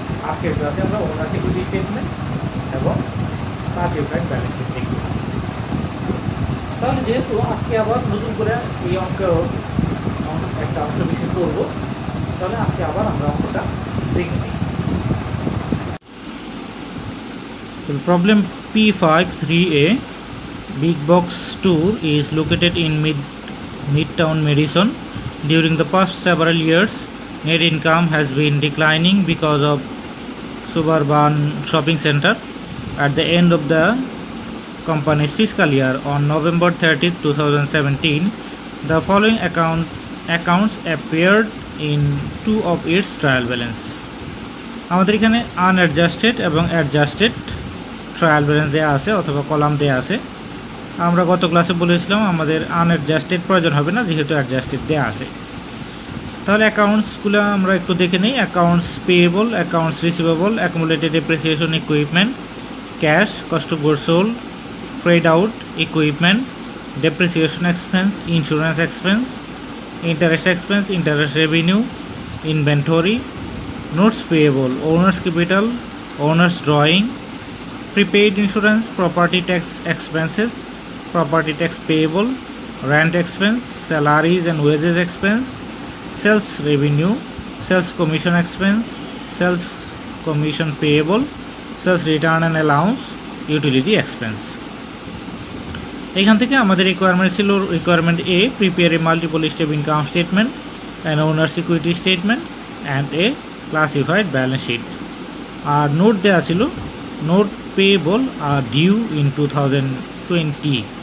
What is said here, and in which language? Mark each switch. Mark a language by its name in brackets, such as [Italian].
[Bangla] আজকের ক্লাসে আমরা ওনার সিকিউরিটি স্টেটমেন্ট এবং ক্লাসিফাইড ব্যালেন্স শিট দেখব। তাহলে যেহেতু আজকে আবার নতুন করে এই অঙ্কের একটা অংশ বিশেষ করবো, তাহলে আজকে আবার আমরা অঙ্কটা দেখে নিই। [English] Problem P5-3A, Big Box Store is located in Midtown Madison. During the past several years, net income has been declining because of suburban shopping center. At the end of the company's fiscal year, on November 30th, 2017, the following accounts appeared in two of its trial balance. [Bangla] আমাদের এখানে আনঅ্যাডজাস্টেড এবং adjusted trial balance দেওয়া আছে অথবা column দেওয়া আছে। আমরা গত ক্লাসে বলেছিলাম আমাদের আনঅ্যাডজাস্টেড প্রয়োজন হবে না, যেহেতু অ্যাডজাস্টেড দেওয়া আছে। তাহলে অ্যাকাউন্টসগুলো আমরা একটু দেখে নিই। [English] Accounts payable, accounts receivable, accumulated depreciation equipment, cash, cost of goods sold, freight out equipment, depreciation expense, insurance expense, interest expense, interest revenue, inventory, notes payable, owner's capital, owner's drawing, prepaid insurance, property tax expenses, property tax payable, rent expense, salaries and wages expense, sales revenue, sales commission expense, sales commission payable, sales return and allowance, utility expense. [Bangla] এখান থেকে আমাদের requirement ছিল requirement A, [English] Prepare a multiple step income statement, an owner's equity statement and a classified balance sheet. [Bangla] আর note দেওয়া ছিল note payable আর [English] Due in 2020।